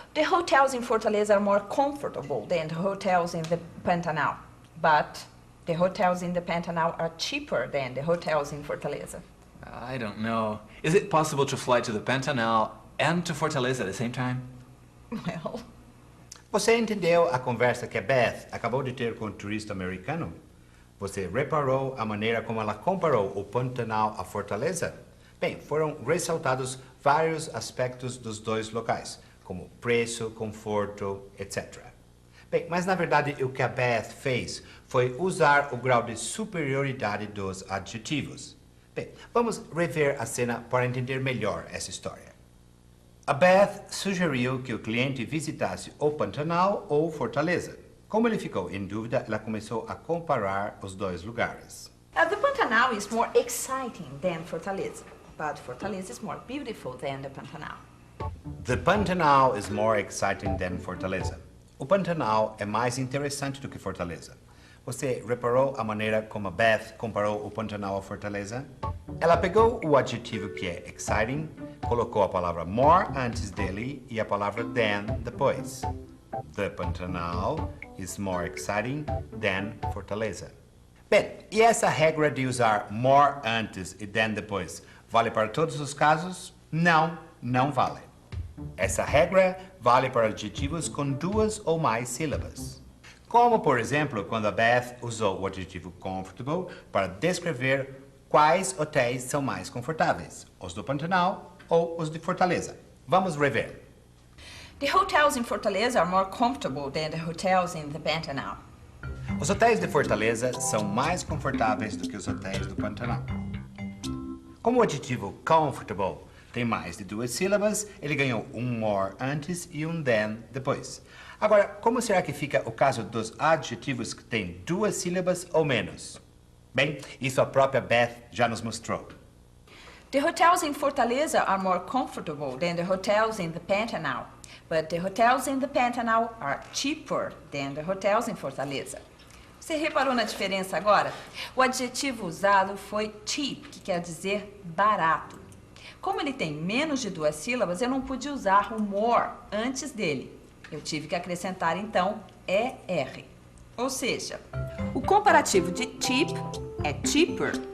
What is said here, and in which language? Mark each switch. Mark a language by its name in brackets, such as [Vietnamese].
[English] The hotels in Fortaleza are more comfortable than the hotels in the Pantanal, but the hotels in the Pantanal are cheaper than the hotels in Fortaleza. I don't know. Is it possible to fly to the Pantanal and to Fortaleza at the same time? Well, [Portuguese] Você entendeu a conversa que a Beth acabou de ter com o turista americano? Você reparou a maneira como ela comparou o Pantanal à Fortaleza? Bem, foram ressaltados vários aspectos dos dois locais, como preço, conforto, etc. Bem, mas na verdade o que a Beth fez foi usar o grau de superioridade dos adjetivos. Bem, vamos rever a cena para entender melhor essa história. A Beth sugeriu que o cliente visitasse o Pantanal ou Fortaleza. Como ele ficou em dúvida, ela começou a comparar os dois lugares. [English] the Pantanal is more exciting than Fortaleza, but Fortaleza is more beautiful than the Pantanal. The Pantanal is more exciting than Fortaleza. [Portuguese] O Pantanal é mais interessante do que Fortaleza. Você reparou a maneira como a Beth comparou o Pantanal à Fortaleza? Ela pegou o adjetivo que é exciting, colocou a palavra more antes dele e a palavra than depois. [English] The Pantanal is more exciting than Fortaleza. [Portuguese] Bem, e essa regra de usar more antes e than depois vale para todos os casos? Não, não vale. Essa regra vale para adjetivos com duas ou mais sílabas. Como, por exemplo, quando a Beth usou o adjetivo comfortable para descrever quais hotéis são mais confortáveis, os do Pantanal ou os de Fortaleza. Vamos rever. [English] The hotels in Fortaleza are more comfortable than the hotels in the Pantanal. [Portuguese] Os hotéis de Fortaleza são mais confortáveis do que os hotéis do Pantanal. Como o adjetivo comfortable tem mais de duas sílabas, ele ganhou um more antes e um than depois. Agora, como será que fica o caso dos adjetivos que têm duas sílabas ou menos? Bem, isso a própria Beth já nos mostrou. [English] The hotels in Fortaleza are more comfortable than the hotels in the Pantanal, but the hotels in the Pantanal are cheaper than the hotels in Fortaleza. [Portuguese] Você reparou na diferença agora? O adjetivo usado foi cheap, que quer dizer barato. Como ele tem menos de duas sílabas, eu não pude usar o more antes dele. Eu tive que acrescentar, então, ER. Ou seja, o comparativo de cheap é cheaper.